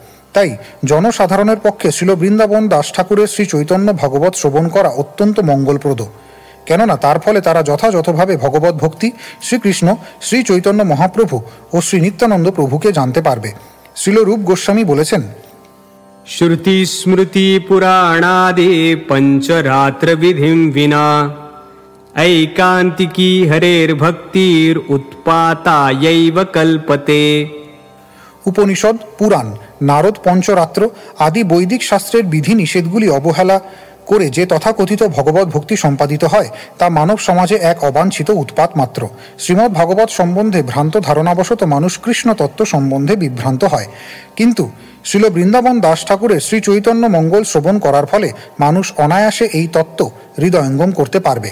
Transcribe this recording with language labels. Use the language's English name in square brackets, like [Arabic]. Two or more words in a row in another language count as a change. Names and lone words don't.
[Bangla] তাই জনসাধারণের পক্ষে শ্রীল বৃন্দাবন দাস ঠাকুরের শ্রী চৈতন্য ভাগবত শ্রবণ করা অত্যন্ত মঙ্গলপ্রদ, কেননা তার ফলে তারা যথাযথভাবে ভগবত ভক্তি, শ্রীকৃষ্ণ, শ্রী চৈতন্য মহাপ্রভু ও শ্রী নিত্যানন্দ প্রভুকে জানতে পারবে। শ্রীল রূপ গোস্বামী বলেছেন, [Sanskrit] श्रुति स्मृति पुराणादि पंचरात्र विधिं विना ऐकांतिकी हरेर्भक्तिर उत्पातायैव कल्पते। [Bangla] উপনিষদ, পুরাণ, নারদ পঞ্চরাত্র আদি বৈদিক শাস্ত্রের বিধি নিষেধগুলি অবহেলা করে যে তথাকথিত ভগবত ভক্তি সম্পাদিত হয় তা মানব সমাজে এক অবাঞ্ছিত উৎপাত মাত্র। শ্রীমদ্ ভাগবত সম্বন্ধে ভ্রান্ত ধারণাবশত মানুষ কৃষ্ণ তত্ত্ব সম্বন্ধে বিভ্রান্ত হয়, কিন্তু শ্রীল বৃন্দাবন দাস ঠাকুরের শ্রী চৈতন্য মঙ্গল শ্রবণ করার ফলে মানুষ অনায়াসে এই তত্ত্ব হৃদয়ঙ্গম করতে পারবে।